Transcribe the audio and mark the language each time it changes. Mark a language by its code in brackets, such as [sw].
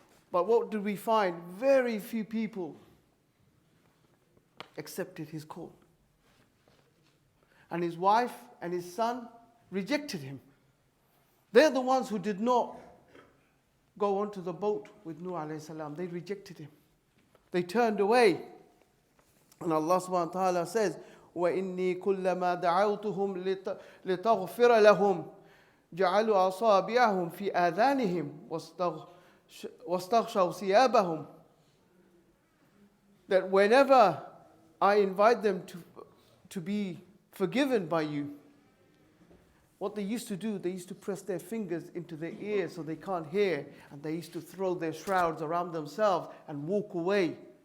[en] But what did we find? Very few people accepted his call. And his wife and his son rejected him. They're the ones who did not go onto the boat with Nuh alayhi salam. They rejected him. They turned away. And Allah subhanahu wa ta'ala says, [ar] وَإِنِّي كُلَّمَا دَعَوْتُهُمْ لِتَغْفِرَ لَهُمْ جَعَلُوا أَصَابِعَهُمْ فِي آذَانِهِمْ وَاسْتَغْشَوْا ثِيَابَهُمْ. [en] That whenever I invite them to be forgiven by you, what they used to do, they used to press their fingers into their ears so they can't hear, and they used to throw their shrouds around themselves and walk away